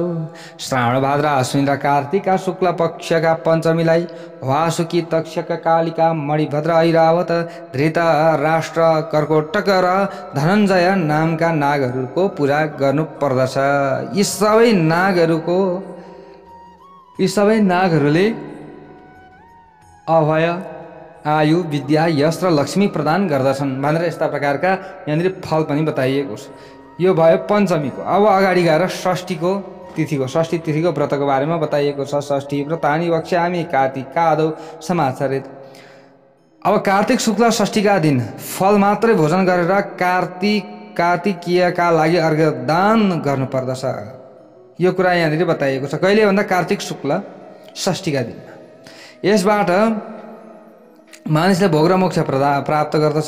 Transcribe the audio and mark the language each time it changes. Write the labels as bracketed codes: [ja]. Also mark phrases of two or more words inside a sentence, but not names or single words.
[ne] श्रावण भाद्र अश्विन र कार्तिकका शुक्ल पक्षका पञ्चमीलाई वासुकी तक्षक कालिका मणिभद्र ऐरावत धृतराष्ट्र कर्कोटक र धनञ्जय नामका नागहरूको पूजा गर्नु पर्दछ। यी सबै नागहरूले अभय आयु विद्या यश र लक्ष्मी प्रदान गर्दछन् भनेर यस्ता प्रकारका यहाँनिर फल पनि बताइएको छ। यो भयो पञ्चमीको। अब अगाडि गएर षष्ठी तिथिको व्रतको बारेमा बताइएको छ। [sa] षष्ठी व्रतानि वक्ष्यामि कार्तिकादौ समाचरित। [ne] अब कार्तिक शुक्ल षष्ठीका दिन फल मात्रै भोजन गरेर कार्तिकीयका लागि अर्घ्य दान गर्नुपर्दछ। यो कुरा यहाँनिर बताइएको छ। कहिले भन्दा कार्तिक शुक्ल षष्ठीका दिनमा। यसबाट मानिसले भोग र मोक्ष प्राप्त गर्दछ।